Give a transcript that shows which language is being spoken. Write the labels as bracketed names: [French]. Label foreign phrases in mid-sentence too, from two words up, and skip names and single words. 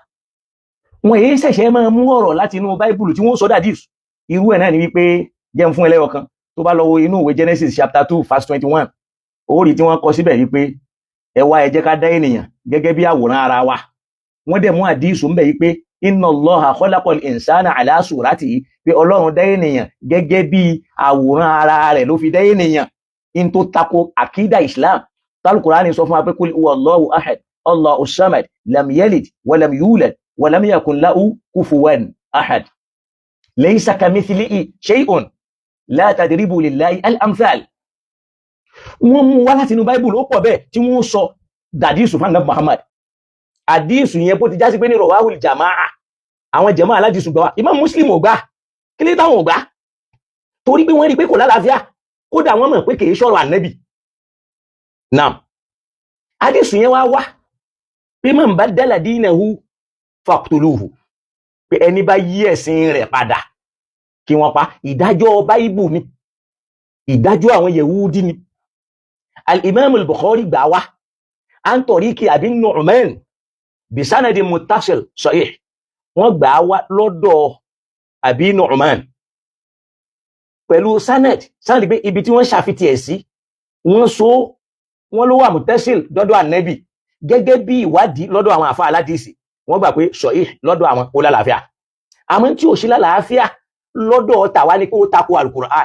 [Yoruba] Wọ́n èyí ṣẹ̀ṣẹ̀ máa mú ọ̀rọ̀ láti inú Bible tí wọ́n sọ hadith. Irú ẹ̀ náà ni wípé jẹ́ fún ẹlẹ́yọ kan tó bá lọ wo inú ìwé Genesis [English] chapter 2 verse 21, [Yoruba] ó rí tí wọ́n kọ síbẹ̀ wípé ẹ wá ẹ jẹ́ ká dá ènìyàn gẹ́gẹ́ bí àwòrán ara wa. Wọ́n dẹ̀ mú hadith ń bẹ̀ wípé [Arabic] إن الله خلق الإنسان على صورته, [Yoruba] pé Ọlọ́run dá ènìyàn gẹ́gẹ́ bí àwòrán ara rẹ̀ ló fi dá ènìyàn. In tó tako àkídà Islam. Al-Qur'ani sọ fún wa pé [Arabic] قل هو الله أحد الله الصمد لم يلد ولم يولد ولم يكن له كفوا أحد. ليس كمثله شيء لا تضربوا لله الأمثال. [Yoruba] Wọ́n mú wá láti inú Bible ó pọ̀ bẹ́ẹ̀ tí wọ́n sọ dàdísù fún Ànábì Muhammad. Àdísù yẹn bó ti já sí pé ní [Arabic] رواه الجماعة, [Yoruba] àwọn jàmáà aládìsù gbà wá. Imam Muslim ò gbà, kí ló táwọn ò gbà? Torí pé wọ́n rí pé kò lálàáfíà, kódà wọ́n mọ̀ pé kì í ṣọ̀rọ̀ Ànábì. Naam, àdísù yẹn wá pé [Arabic] من بدل دينه فاقتلوه, [Yoruba] pé ẹni bá yí ẹ̀sìn rẹ̀ padà kí wọ́n pa. Ìdájọ́ Bible ni, ìdájọ́ àwọn Yehudi ni. [Arabic] الإمام البخاري [Yoruba] gbà wá [Arabic] عن طريق أبي النعمان بسند متصل صحيح. [Yoruba] Wọ́n gbà wá lọ́dọ̀ Abi Nu'man pẹ̀lú sanad pé ibi tí wọ́n ṣàfitì ẹ̀ sí, wọ́n ló wà muttasil lọ́dọ̀ Ànábì, gẹ́gẹ́ bí ìwádìí lọ́dọ̀ àwọn àfáà aládìsí. Wọ́n gbà pé sahih lọ́dọ̀ àwọn ó lálàáfíà. Àmọ́ tí ò sí lálàáfíà lọ́dọ̀ tàwa ni pé ó tako Al-Qur'an.